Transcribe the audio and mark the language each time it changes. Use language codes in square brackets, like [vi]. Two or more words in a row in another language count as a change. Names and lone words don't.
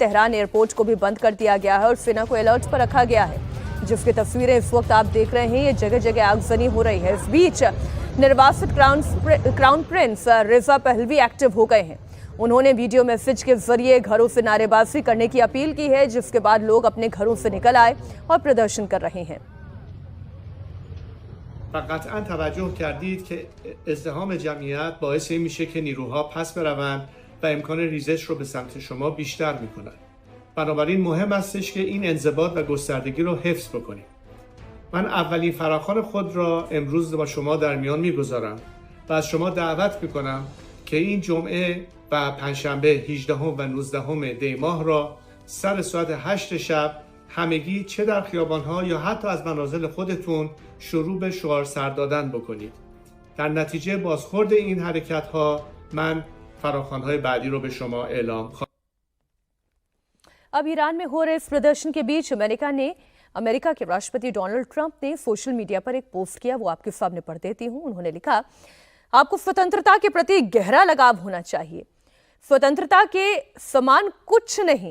[hi] तेहरान एयरपोर्ट को भी बंद कर दिया गया है और सेना को अलर्ट पर रखा गया है, जिसकी तस्वीरें इस वक्त आप देख रहे हैं। ये जगह जगह आगजनी हो रही है। इस बीच निर्वासित [en] crown prince [hi] रिजा पहलवी एक्टिव हो गए हैं। उन्होंने [en] video message [hi] के जरिए घरों से नारेबाजी करने की अपील की है, जिसके बाद लोग अपने घरों से निकल आए और प्रदर्शन कर रहे हैं। [fa] و قطعا توجه کردید که ازدحام جمعیت باعث این میشه که نیروها پس بروند و امکان ریزش رو به سمت شما بیشتر میکنن. بنابراین مهم استش که این انضباط و گستردگی رو حفظ بکنیم. من اولین فراخوان خود را امروز با شما در میان میگذارم و از شما دعوت میکنم که این جمعه و پنجشنبه 18 و 19 دی ماه را سر ساعت 8 شب همگی چه در خیابان‌ها یا حتی از منازل خودتون شروع به شعار سر دادن بکنید. در نتیجه بازخورد این حرکت‌ها من فراخوان‌های بعدی رو به شما اعلام خواهم. [hi] अब ईरान में हो रहे इस प्रदर्शन के बीच अमेरिका के राष्ट्रपति डोनाल्ड ट्रंप ने [en] social media [hi] पर एक पोस्ट किया, वो आपके सामने पढ़ देती हूं। उन्होंने लिखा, आपको स्वतंत्रता के प्रति गहरा लगाव होना चाहिए। स्वतंत्रता के समान कुछ नहीं।